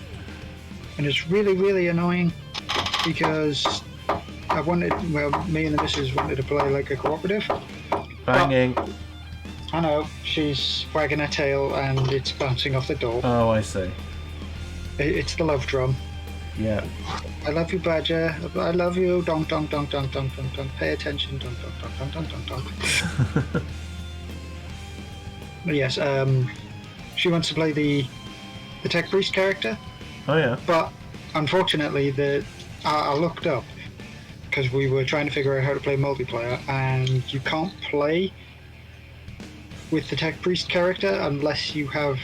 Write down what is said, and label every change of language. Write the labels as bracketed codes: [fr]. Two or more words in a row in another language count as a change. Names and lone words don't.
[en] And it's really, really annoying because me and the missus wanted to play like a cooperative. Banging. But, I know, she's wagging her tail and it's bouncing off the door. Oh, I see. It's the love drum. Yeah. I love you, Badger. I love you. Donk, donk, donk, donk, donk, donk, donk. Pay attention. Donk, donk, donk, donk, donk, donk, donk. But yes, she wants to play the Tech Priest character. Oh yeah. But unfortunately, I looked up because we were trying to figure out how to play multiplayer, and you can't play with the Tech Priest character unless you have